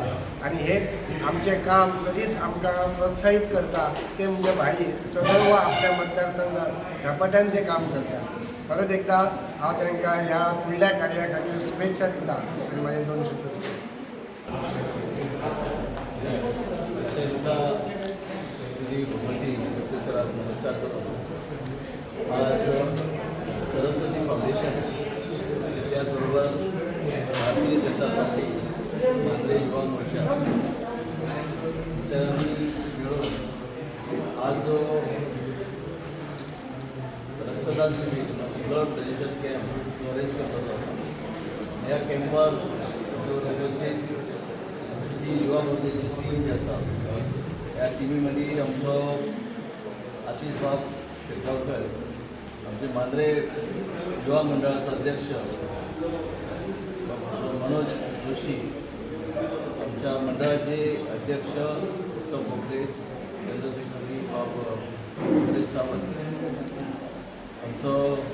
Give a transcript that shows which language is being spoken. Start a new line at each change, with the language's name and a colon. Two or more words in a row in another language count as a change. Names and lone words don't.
Konkani: आनी हे आमचें काम सदींच आमकां प्रोत्साहीत करता ते म्हणजे भाई सदैव आपल्या मतदारसंघात झपाट्यान ते काम करतात. परत एकदा हांव तांकां ह्या फुडल्या कार्या खातीर शुभेच्छा दिता आनी म्हाजे 2 शब्द
Marathi: नमस्कार करतो. आज सरस्वती फाउंडेशन त्याचबरोबर भारतीय जनता पार्टी मांद्रे युवा मोर्चा मिळून आज जो रक्तदान शिबिर
English: blood donation camp organise
Marathi: करतो.
Konkani: ह्या कॅम्पार जो उपस्थित जी युवा मोर्चाची टीम जी आसा ह्या टिमी मदीं आमचो आतिश बाब शेगावकर, आमचे मांद्रे युवा मंडळाचो अध्यक्ष मनोज जोशी, आमच्या मंडळाचे अध्यक्ष उत्तम बोगदे,
English: general secretary
Konkani: परेश सावंत, आमचं